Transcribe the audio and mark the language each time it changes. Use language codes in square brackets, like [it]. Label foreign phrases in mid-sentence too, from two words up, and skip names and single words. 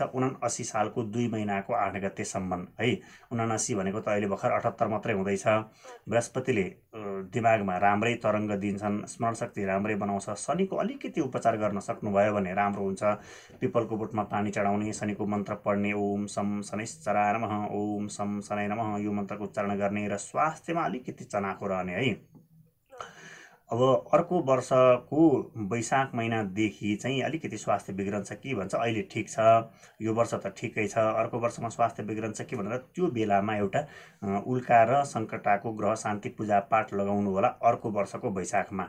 [ne] 79 सालको 2 महिनाको 8 गतेसम्म है। 79 भनेको त अहिले भर्खर 78 मात्रै हुँदैछ। बृहस्पतिले दिमागमा राम्रै तरङ्ग दिन्छन्, स्मरण शक्ति राम्रै बनाउँछ। शनिको अलिकति उपचार गर्न सक्नुभयो भने राम्रो हुन्छ। पिपलको बोटमा पानी चढाउने, शनिको मन्त्र पढ्ने, [sa] ओम सम शनैश्चराय नमः, ओम सम शनै नमः, [ne] यो मन्त्रको उच्चारण गर्ने र स्वास्थ्यमा अलिकति चनाखो रहने है। अब अर्को वर्षको वैशाख महिनादेखि चाहिँ अलिकति स्वास्थ्य बिग्रन्छ कि भन्छ। अहिले ठिक छ, यो वर्ष त ठिकै छ। अर्को वर्षमा स्वास्थ्य बिग्रन्छ कि भनेर त्यो बेलामा एउटा उल्का र सङ्कटाको ग्रह शान्ति पूजापाठ लगाउनु होला अर्को वर्षको वैशाखमा।